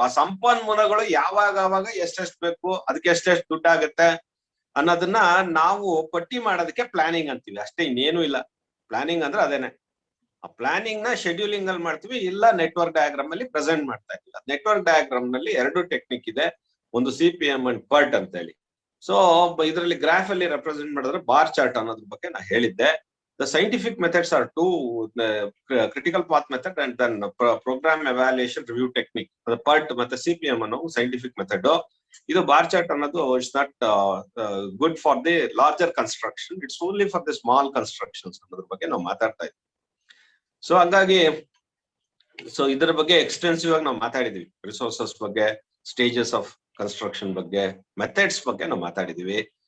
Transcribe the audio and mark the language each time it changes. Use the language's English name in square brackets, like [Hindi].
[Kannada] ಆ ಸಂಪನ್ಮೂಲಗಳು ಯಾವಾಗ ಎಷ್ಟೆಷ್ಟು ಬೇಕು, ಅದಕ್ಕೆ ಎಷ್ಟೆಷ್ಟು ದುಡ್ಡಾಗತ್ತೆ ಅನ್ನೋದನ್ನ ನಾವು ಪಟ್ಟಿ ಮಾಡೋದಕ್ಕೆ ಪ್ಲಾನಿಂಗ್ ಅಂತೀವಿ. ಅಷ್ಟೇ, ಇನ್ನೇನು ಇಲ್ಲ. ಪ್ಲಾನಿಂಗ್ ಅಂದ್ರೆ ಅದೇನೆ. ಆ ಪ್ಲಾನಿಂಗ್ ನ ಶೆಡ್ಯೂಲಿಂಗ್ ಅಲ್ಲಿ ಮಾಡ್ತೀವಿ, ಇಲ್ಲ ನೆಟ್ವರ್ಕ್ ಡಯಾಗ್ರಾಮ್ ಅಲ್ಲಿ ಪ್ರೆಸೆಂಟ್ ಮಾಡ್ತಾ ಇದ್ದೀವಿ. ನೆಟ್ವರ್ಕ್ ಡಯಾಗ್ರಾಮ್ ನಲ್ಲಿ 2 ಟೆಕ್ನಿಕ್ ಇದೆ, ಒಂದು CPM ಅಂಡ್ PERT ಅಂತ ಹೇಳಿ. ಸೊ ಇದರಲ್ಲಿ ಗ್ರಾಫ್ ಅಲ್ಲಿ ರೆಪ್ರೆಸೆಂಟ್ ಮಾಡಿದ್ರೆ ಬಾರ್ ಚಾರ್ಟ್ ಅನ್ನೋದ್ರ ಬಗ್ಗೆ ನಾ ಹೇಳಿದ್ದೆ. [English] The scientific methods are 2: critical path method and then program evaluation review technique. [Kannada] The PERT ಮತ್ತೆ CPM ಅನ್ನೋ scientific method. ಇದು ಬಾರ್ ಚಾರ್ಟ್ ಅನ್ನೋದು [English] it's not good for the larger construction, it's only for the small constructions [Kannada] ಅನ್ನೋದ್ರ ಬಗ್ಗೆ ನಾವು ಮಾತಾಡ್ತಾ ಇದ್ವಿ. So ಹಂಗಾಗಿ ಇದರ ಬಗ್ಗೆ ಎಕ್ಸ್ಟೆನ್ಸಿವ್ ಆಗಿ ನಾವು ಮಾತಾಡಿದ್ವಿ. ರಿಸೋರ್ಸಸ್ ಬಗ್ಗೆ, ಸ್ಟೇಜಸ್ ಆಫ್ ಕನ್ಸ್ಟ್ರಕ್ಷನ್ ಬಗ್ಗೆ, ಮೆಥಡ್ಸ್ ಬಗ್ಗೆ ನಾವು ಮಾತಾಡಿದೀವಿ.